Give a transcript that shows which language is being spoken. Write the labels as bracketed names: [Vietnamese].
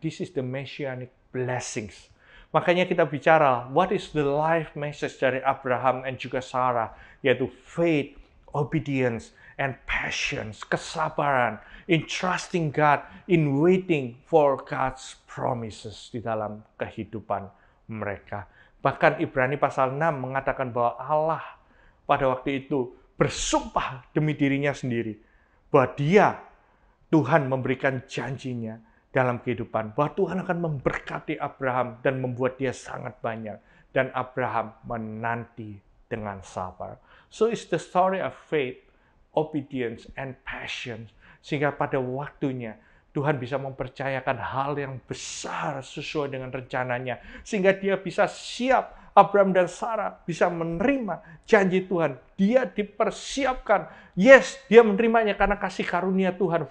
[English] This is the messianic blessings. [Indonesian] Makanya kita bicara, [English] what is the life message [Indonesian] dari Abraham dan juga Sarah? Yaitu [English] faith, obedience, and patience, [Indonesian] kesabaran, [English] in trusting God, in waiting for God's promises [Indonesian] di dalam kehidupan mereka. Bahkan Ibrani pasal 6 mengatakan bahwa Allah pada waktu itu bersumpah demi dirinya sendiri. Bahwa dia, Tuhan memberikan janjinya dalam kehidupan. Bahwa Tuhan akan memberkati Abraham dan membuat dia sangat banyak. Dan Abraham menanti dengan sabar. [English] So it's the story of faith, obedience, and passion. [Indonesian] Sehingga pada waktunya Tuhan bisa mempercayakan hal yang besar sesuai dengan rencananya. Sehingga dia bisa siap, Abraham dan Sarah bisa menerima janji Tuhan. Dia dipersiapkan. [English] Yes, [Indonesian] dia menerimanya karena kasih karunia Tuhan.